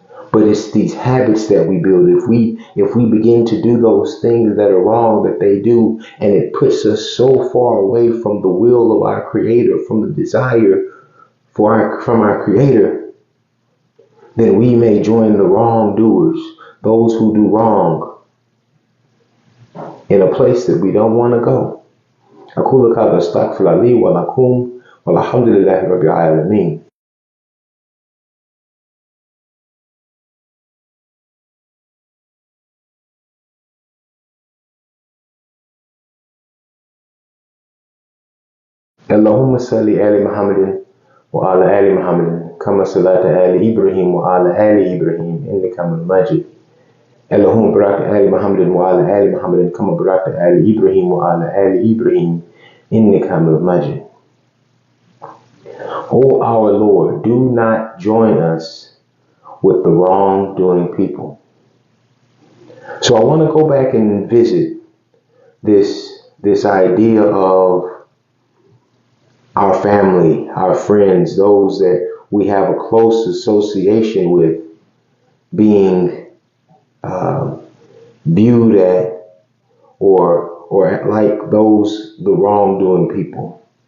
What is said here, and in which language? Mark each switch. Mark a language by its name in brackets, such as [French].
[English] But it's these habits that we build. If we begin to do those things that are wrong that they do, and it puts us so far away from the will of our Creator, from the desire from our Creator, then we may join the wrongdoers, those who do wrong. in a place that we don't want to go. [Arabic] أقول هذا أستغفر لي ولكم والحمد لله رب العالمين. اللهم صل على محمد وعلى آل محمد كما صليت على إبراهيم وعلى آل إبراهيم إنك حميد مجيد. اللهم بارك على محمد وعلى آل محمد كما باركت على إبراهيم وعلى آل إبراهيم إنك حميد مجيد. [English] O our Lord, do not join us with the wrongdoing people. So I want to go back and visit this idea of our family, our friends, those that we have a close association with being viewed at or like those the wrongdoing people.